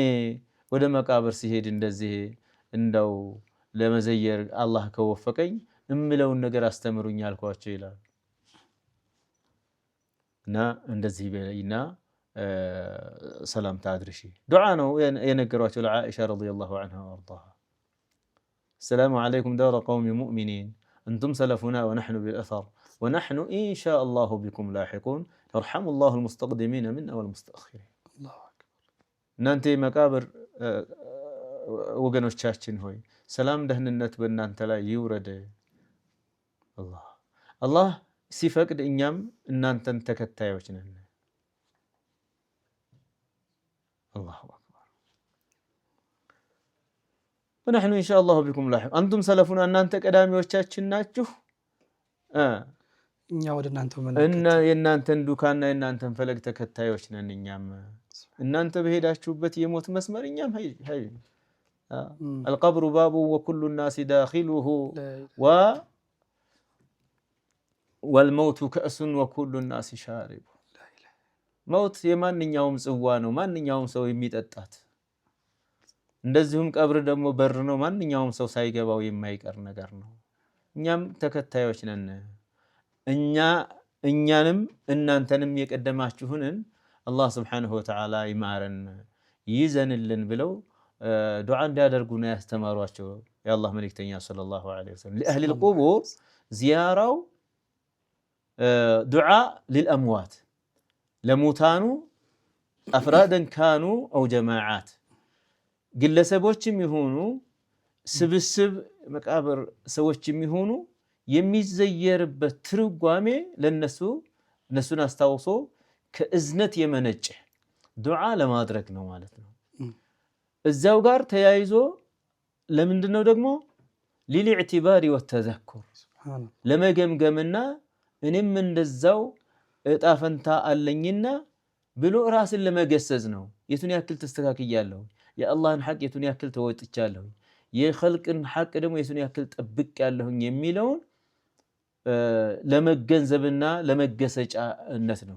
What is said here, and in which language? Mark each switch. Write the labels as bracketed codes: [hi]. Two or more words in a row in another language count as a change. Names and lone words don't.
[am] ወደ መቃብር ሲሄድ እንደዚህ እንደው ለመዘየር አላህ ከወፈቀኝ እምለውን ነገር አስተምሩኝ አልኳቸው ይላሉ። እና እንደዚህ በይና ሰላም ታድርሺ ዱዓ ነው የነገሯቸው ለዓኢሻ [ar] رضي الله عنها وأرضاها السلام عليكم دار قوم مؤمنين أنتم سلفنا ونحن بالأثر ونحن إن شاء الله بكم لاحقون يرحم الله المستقدمين منا والمستأخرين الله أكبر [am] እናንተ መቃብር ወገኖቻችን ሆይ ሰላም ደህንነት በእናንተ ላይ ይውረድ አላህ ሲፈቅድ እኛም እናንተን ተከታዮች ነን [ar] الله أكبر ونحن إن شاء الله بكم لاحق أنتم سلفنا [am] እናንተ ቀዳሚዎቻችን ናችሁ እኛ ወደ እናንተ እና የእናንተን ዱካና የእናንተን ፈለግ ተከታዮች ነን እኛም እናንተ በሄዳችሁበት የሞት መስመር እኛም ሄይ [ar] القبر باب وكل الناس داخله والموت كأس وكل الناس شارب [am] موت የማንኛውም ጽዋ ነው ማንኛውም ሰው የሚጠጣት እንደዚሁም ቀብር ደግሞ በር ነው ማንኛውም ሰው ሳይገባው የማይቀር ነገር ነው እኛም ተከታዮች ነን እኛንም እናንተንም የቀደማችሁንን አላህ [ar] سبحانه وتعالى [am] ይማረን ይዘንልን ብለው ዱዓ እንዲያደርጉ ነው ያስተማሯቸው የአላህ መልእክተኛ [ar] صلى الله عليه وسلم [am] ለአህሊ القبور ዚያራው ዱዓ للأموات ለሙታኑ [ar] أفرادا كانوا أو جماعات [am] ግለሰቦችም ይሁኑ ስብስብ መቃብር ሰዎችም ይሁኑ የሚዘየርበት ትርጓሜ ለነሱን አስታውሶ ከእዝነት የመነጨ ዱዓ ለማድረግ ነው ማለት ነው እዛው ጋር ተያይዞ ለምንድነው ደግሞ [ar] للاعتبار والتذكر [am] ለመገምገምና እኔም እንደዛው እጣፈንታ አለኝና ብሎ ራስን ለመገሰጽ ነው የቱን ያክል ተስተካክያለሁ የአላህን ሐቅ የቱን ያክል ተወጥቻለሁ የኸልቅን ሐቅ ደግሞ የቱን ያክል ጠብቄያለሁ የሚለውን ለመገንዘብና ለመገሰጫነት ነው